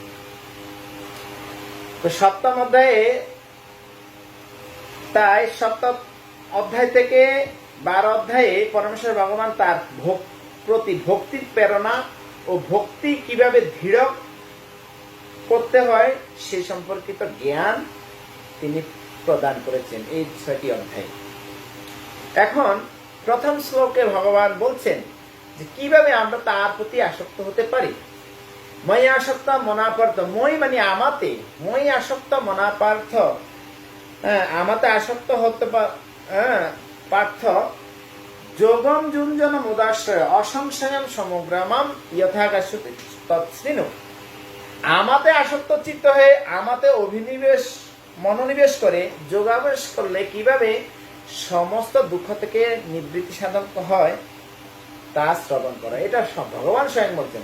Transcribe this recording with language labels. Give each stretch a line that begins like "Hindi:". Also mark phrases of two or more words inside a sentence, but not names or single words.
Bangla: তো 7ম অধ্যায়ে, তাই 7ম অধ্যায় থেকে 12 অধ্যায়ে পরমেশ্বর ভগবান তার প্রতি ভক্তির প্রেরণা ও ভক্তি কিভাবে দৃঢ় করতে হয় সে সম্পর্কিত জ্ঞান তিনি প্রদান করেছেন এই 6টি অধ্যায়ে। এখন প্রথম শ্লোকে ভগবান বলছেন যে কিভাবে আমরা তার প্রতি আসক্ত হতে পারি।
Sanskrit: মই আসক্ত মনাপার্থ, মই
Bangla: মানে আমাতে,
Sanskrit: মই আসক্ত মনাপার্থ,
Bangla: আমাতে আসক্ত হতে
Sanskrit: পার্থ, যোগম যুঞ্জন মুদাশ্রয় অসংশয়ম সমগ্রামম যথাকাশ্যতে তৎশ্রীণু।
Bangla: আমাতে আসক্ত চিত্ত হয়ে আমাতে মনোনিবেশ করে যোগাভ্যাস করলে কিভাবে সমস্ত দুঃখ থেকে নিবৃত্তি সাধন হয় তা শ্রবণ করা, এটা ভগবান স্বয়ং বলছেন।